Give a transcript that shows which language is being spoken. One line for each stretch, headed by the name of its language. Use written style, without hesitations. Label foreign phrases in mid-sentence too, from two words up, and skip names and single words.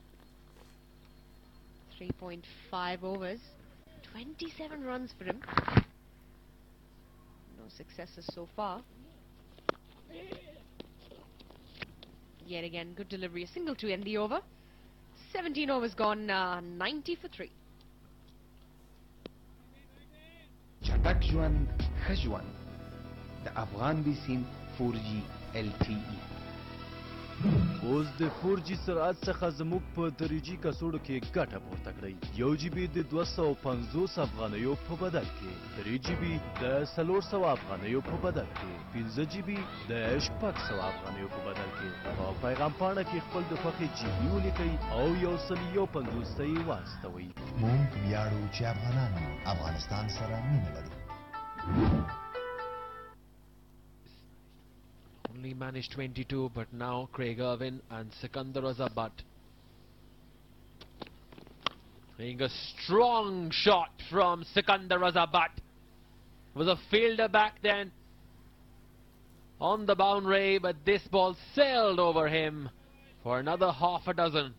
English: 3.5 overs, 27 runs for him. No successes so far. Yet again, good delivery, a single to end the over. 17 overs gone, 90 for 3.
Pashto: چټک ژوند ښه ژوند د افغان بي سیم 4G LTE اوس د 4G سرعت څخه زموږ په تریجی کڅوړو کې ګټه پورته کړئ 1 GB د 250 افغانیو په بدل کې 3 GB د 400 افغانیو په بدل کې 15 GB د 600 افغانیو په بدل کې په پیغام پاڼه کې خپل د خوښې GB ولیکئ او 150 واستوئ موږ ویاړو چې افغانان افغانستان سره مینه لري
English: Only managed 22, but now Craig Irwin and Sikandar Raza butt. Being a strong shot from Sikandar Razabat. Was a fielder back then on the boundary, but this ball sailed over him for another half a dozen.